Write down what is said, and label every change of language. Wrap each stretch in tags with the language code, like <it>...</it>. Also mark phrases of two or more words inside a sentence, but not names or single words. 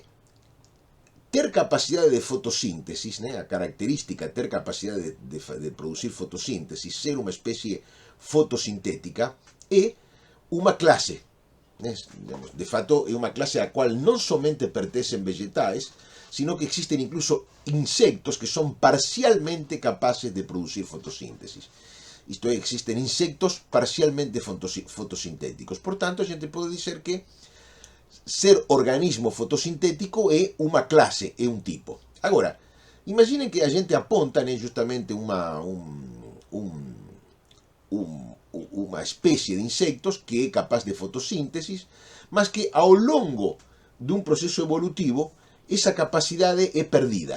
<pt>Ter capacidade de fotossíntese, né? A característica ter capacidade de produzir fotossíntese, ser uma espécie fotossintética, é uma classe, né? De fato, é uma classe a qual não somente pertencem vegetais,</pt> <es>sino que existen incluso insectos que son parcialmente capaces de producir fotosíntesis.</es> <pt>Isto é,</pt> <es>existen insectos parcialmente fotosintéticos.</es> <pt>Por tanto, a gente pode dizer que ser organismo fotosintético é uma classe, é um tipo. Agora, imaginem que a gente aponta, né, justamente uma espécie de insectos que é capaz de fotossíntese, mas que ao longo de um processo evolutivo essa capacidade é perdida.</pt>